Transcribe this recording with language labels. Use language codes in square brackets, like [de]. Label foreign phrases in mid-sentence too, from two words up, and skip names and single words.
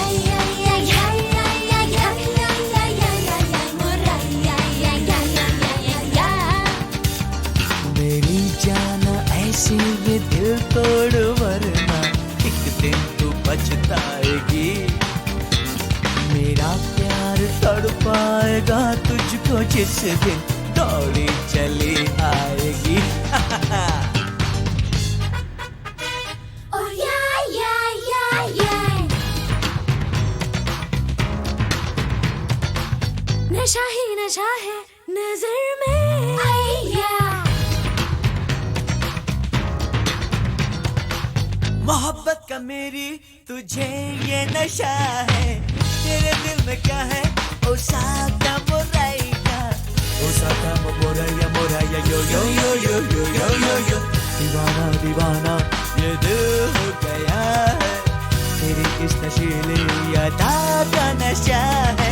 [hi] मेरी जान ऐसी ये दिल तोड़ वरना एक दिन तू पछताएगी. मेरा प्यार तड़पाएगा तुझको जिस दिन दौड़ी चली आएगी. [en] Oh yeah, yeah, yeah, yeah. [hi] नशा ही नशा है नजर में आया. मोहब्बत का मेरी तुझे ये नशा है. तेरे दिल में क्या है ओ साका मोराइका. ओ साका मोराया मोराया यो यो यो यो यो यो यो यो. दीवाना दीवाना ये दिल हो गया है. तेरी इस नशीली अदा का नशा है.